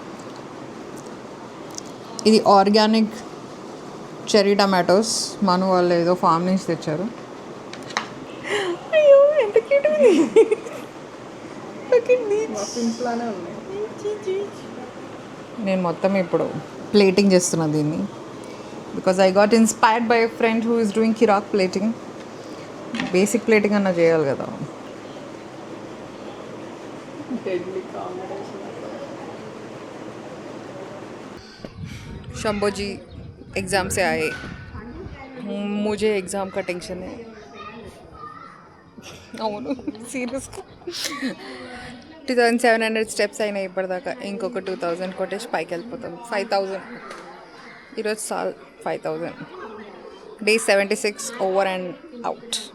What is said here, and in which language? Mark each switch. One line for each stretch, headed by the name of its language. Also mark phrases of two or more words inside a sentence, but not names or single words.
Telugu: ఇది
English: organic cherry tomatoes,
Telugu: మను వాళ్ళు ఏదో ఫామ్ నుంచి తెచ్చారు. అయ్యో ఎంత క్యూట్ ఉంది. సింపుల్గానే ఉన్నాయి. నేను మొత్తం ఇప్పుడు ప్లేటింగ్ చేస్తున్నా దీన్ని,
English: because I got inspired by a friend who is doing కిరాక్ plating. basic plating
Telugu: అన్నా చేయాలి కదా.
Hindi: शंभो जी एग्ज़ाम से आए, मुझे एग्ज़ाम का टेंशन है.
Telugu: అవును సీరియస్గా 2700 స్టెప్స్ అయినాయి ఇప్పటిదాకా. ఇంకొక 2000 కొట్టేసి పైకి వెళ్ళిపోతాం. 5000 ఈరోజు సాల్. 5000.
English: day 76 over and out.